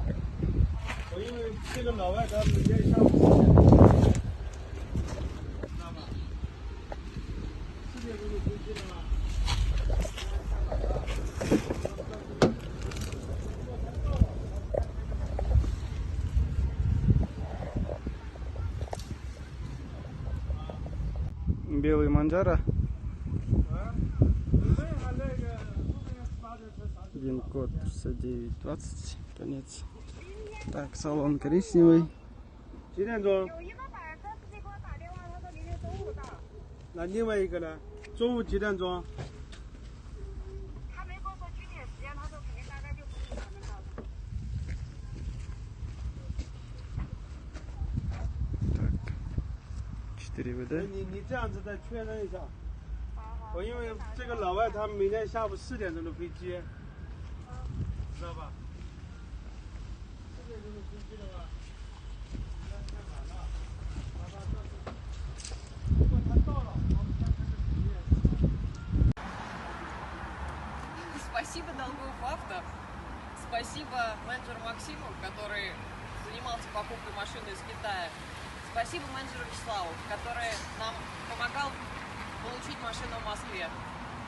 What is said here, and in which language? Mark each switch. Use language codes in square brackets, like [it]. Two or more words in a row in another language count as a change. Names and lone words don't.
[zh] 我因为这个老外他每天下午4点，知道吗？4点钟的飞机了吗？ [ru] Белый Манджаро. Гин-код 6920, конец. Так, салон коричневый. [zh] 几点钟？有一个板儿，他自己给我打电话，他说明天中午到。那另外一个呢？中午几点钟？他没跟我说具体时间，他说肯定大概就5点才能到。 [ru] Так, 4 ВД. [zh] 你这样子再确认一下。好。我因为这个老外他每天下午4点钟的飞机，知道吧？4点钟的飞机的话，应该太晚了。如果他到了，我们再看这时间。 [ru] Спасибо Долгов Авто. Спасибо менеджеру Максиму, который занимался покупкой машины из Китая. Спасибо менеджеру Вячеславу, который нам помогал получить машину в Москве.